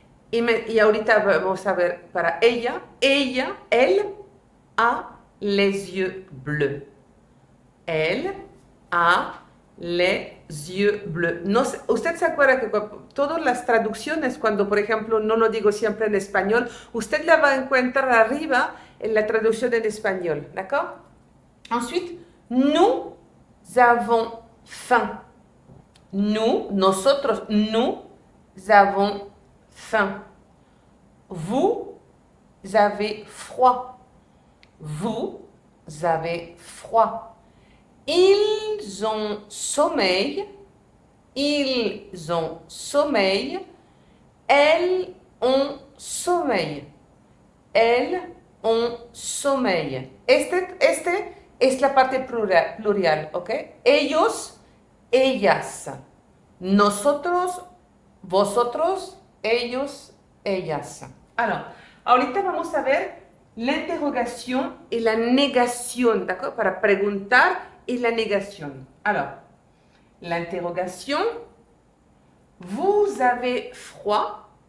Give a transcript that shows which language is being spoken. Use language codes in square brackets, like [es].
[es] Y ahorita vamos a ver para ella, [fr] elle a les yeux bleus. Elle a les yeux bleus. [es] No sé, usted se acuerda que todas las traducciones, cuando por ejemplo no lo digo siempre en español, usted la va a encontrar arriba en la traducción en español, ¿d'accord? [fr] Ensuite, nous avons faim. Nosotros, nous avons faim. Vous avez froid. Vous avez froid. Ils ont sommeil. Ils ont sommeil. Elles ont sommeil. Elles ont sommeil. [es] Este es la parte plural, ¿ok? Ellos, ellas. Nosotros, vosotros, ellos, ellas. [fr] Alors, [es] ahorita vamos a ver [fr] l'interrogation et la négation, d'accord? [es] Para preguntar y la negación. [fr] Alors, l'interrogation, vous avez froid?